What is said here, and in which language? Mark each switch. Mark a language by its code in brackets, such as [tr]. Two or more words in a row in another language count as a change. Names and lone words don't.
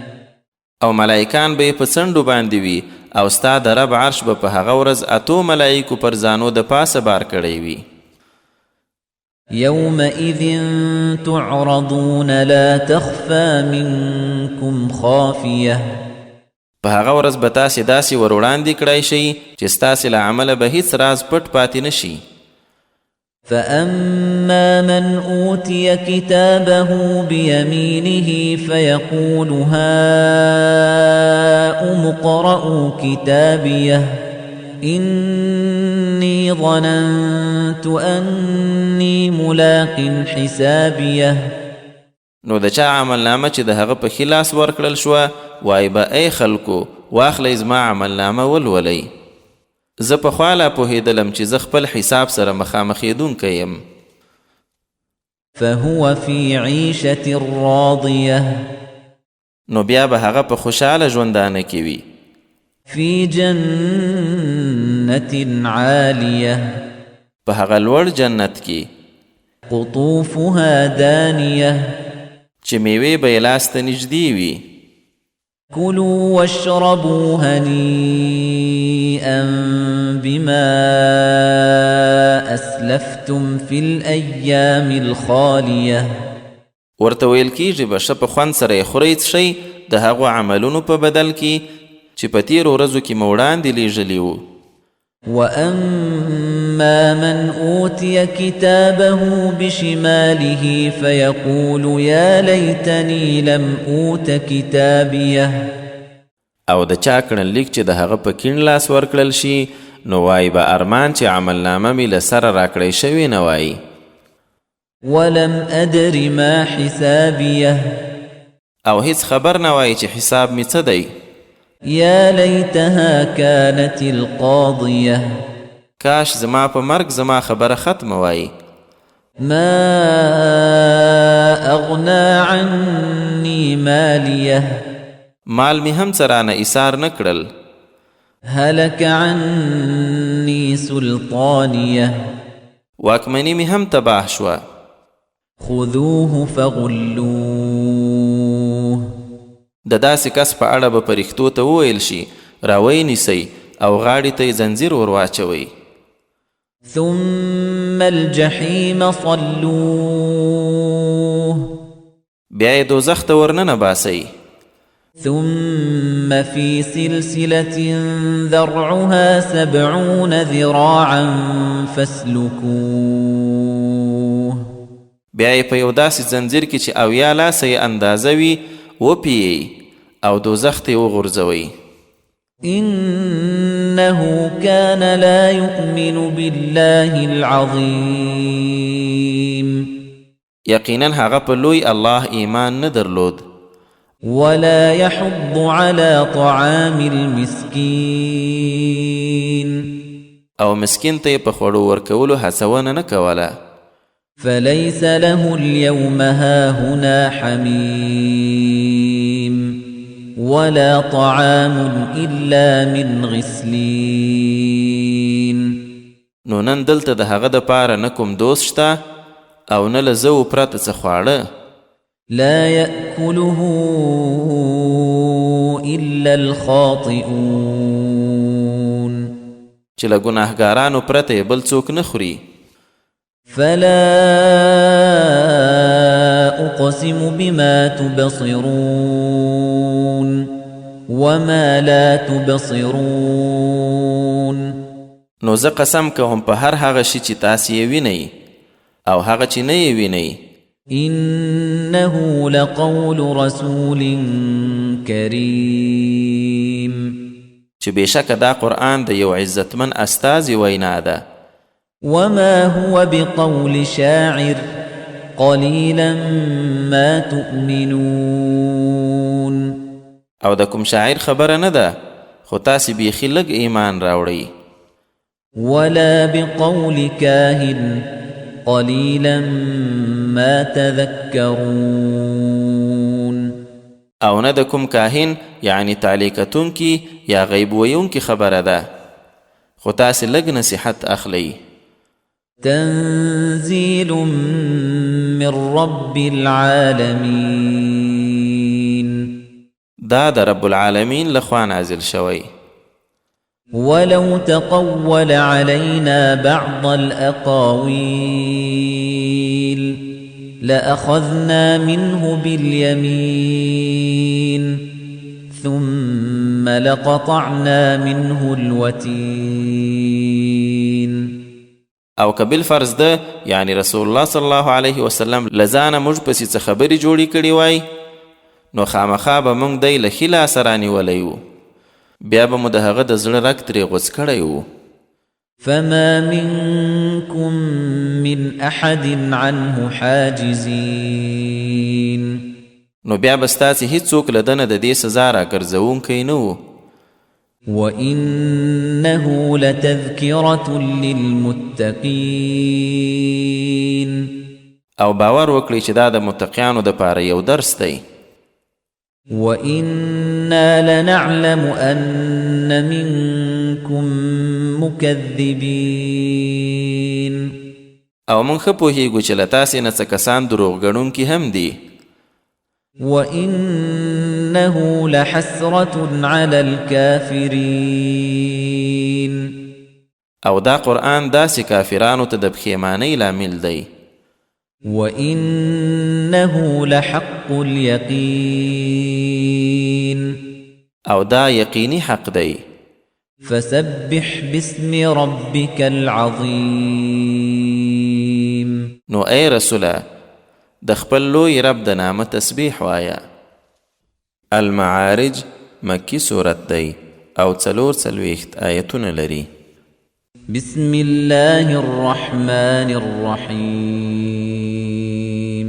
[ps] او ملائکان به په څنډو باندې وي او ستا د رب عرش به په هغه ورځ 8 ملائکو پر ځانو د پاسه بار کړی وي. [ar] يومئذ تعرضون لا تخفى منكم خافية. [ps] په هغه ورځ به تاسې داسې ور وړاندې کړی شئ چې ستاسې له عمله به هیڅ راز پټ پاتې نه شي. [ar] فأما من أوتي كتابه بيمينه فيقول هاؤم اقرءوا كتابيه إني ظننت أني ملاق حسابيه. [ps] نو د چا عمل نامه چې د هغه په خلاص ورکړل شوه وای به ای خلکو واخلئ زما عمل نامه ولولئ. زه پخوا لا پوهېدلم چې زه خپل حساب سره مخامخېدونکی یم. [ar] فهو في عيشة راضية [ps] نو بیا به هغه په خوشحاله ژوندانه کې وي [ar] في جنة عالية [ps] په هغه لوړ جنت کې [ar] قطوفها دانية [ps] چې میوې به یې لاس ته نږدې وي [ar] كلوا واشربوا هنيئا بما أسلفتم في الأيام الخالية [ps] ورته ویل کېږي به ښه په خوند سره یې خورئ څښئ د هغو عملونو په بدل کې چې په تېرو ورځو کې مو وړاندې لیږلي وو [ar] وأما من أوتي كتابه بشماله فيقول يا ليتني لم أوت كتابيه [ps] او د چا کړنلیک چې د هغه په کیڼ لاس ورکړل شي نو وایي به ارمان چې عملنامه مې له سره راکړی شوې نه وایي [ar] ولم أدر ما حسابيه [ps] او هیڅ خبر نه وایي چې حساب مې څه دی [ar] يا ليتها كانت القاضية [ps] کاش زما په مرګ زما خبره ختمه وایي [ar] ما أغنى عني ماليه [ps] مال مې هم څه رانه ایثار نه کړل [ar] هلك عني سلطانيه [ps] واکمني مې هم تباه شوه [ar] خذوه فغلوه [ps] د داسې کس په اړه به پرښتو ته وویل شي راوی نیسئ او غاړې ته یې زنځیر ور واچوئ [ar] ثم الجحيم صلوه [ps] بیا یې دوزخ ته ورننه باسئ [ar] ثم في سلسلة ذرعها 70 ذراعا فاسلكوه [ps] بیا یې په یو داسې زنځیر کې چې 70 لاسه یې اندازه وي وپیئ او دوزخ ته یې وغورځوئ [ar] إنه كان لا يؤمن بالله العظيم [ps] یقینا هغه په لوی الله ایمان نه درلود [ar] ولا يحض على طعام المسكين [ps] او مسکین ته په خوړو ورکولو هڅونه نه کوله [ar] فليس له اليوم هاهنا حميم ولا طعام إلا من غسلين [ps] نو نن دلته د هغه د پاره نه کوم دوست شته او نه له زو پرته څه خواړه [ar] لا يأكله إلا الخاطئون [ps] چې له ګناهګارانو پرته بل څوک نه خوري [ar] فلا أقسم بما تبصرون وما لا تبصرون [ps] نو زه قسم کوم په هر هغه شي چې تاسې یې وینئ او هغه چې نه یې وینئ [ar] إنه لقول رسول كريم [ps] چې بېشکه دا قرآن د یو عزتمن استازي وینا ده [ar] وما هو بقول شاعر قليلا ما تؤمنون [ps] او د کوم شاعر خبره نه ده خو تاسې بیخي لږ ایمان راوړئ [ar] ولا بقول كاهن قليلا ما تذكرون [ps] او نه د کوم کاهن یعنی تعلیق کتونکي یا غیب ویونکي خبره ده خو تاسې لږ نصیحت اخلئ [ar] تنزيل من رب العالمين [ps] دا د [ar] رب العالمین [ps] لخوا نازل شوی [ar] ولو تقول علينا بعض الأقاويل لأخذنا منه باليمين ثم لقطعنا منه الوتين [ps] او که بالفرض ده یعنی [ar] رسول الله صلی الله علیه وسلم [ps] لزانه موږ پسې څه خبرې جوړې کړې وای نو خامخا به موږ دی له ښي لاسه رانیولی وو بیا به مو د هغه د زړه رګ ترې غوڅ کړی وو [ar] فما منكم من أحد عنه حاجزين [ps] نو بیا به ستاسې هیڅوک له دنه د دې سزا راګرځوونکی نه وو [ar] وإنه لتذكرة للمتقين [ps] او باور وکړي چې دا د متقیانو دپاره یو درس دی. [ar] وَإِنَّا لَنَعْلَمُ أَنَّ مِنكُم مُّكَذِّبِينَ [ps] او موږ ښه پوهیږو چې له تاسې نه څه کسان دروغ ګڼونکي هم دي. [ar] وَإِنَّهُ لَحَسْرَةٌ عَلَى الْكَافِرِينَ [ps] او دا قرآن داسې کافرانو ته د پښیمانۍ لامل دی. [ar] وَإِنَّهُ لَحَقُّ الْيَقِينِ [ps] او دا یقیني حق دی. [ar] فَسَبِّحْ بِاسْمِ رَبِّكَ الْعَظِيمِ [ps] نو ای رسوله د خپل لوی رب د نامه تسبیح وایا. المعارج مکی صورت دی او 44 آیتونه لري. [ar] بسم الله الرحمن الرحیم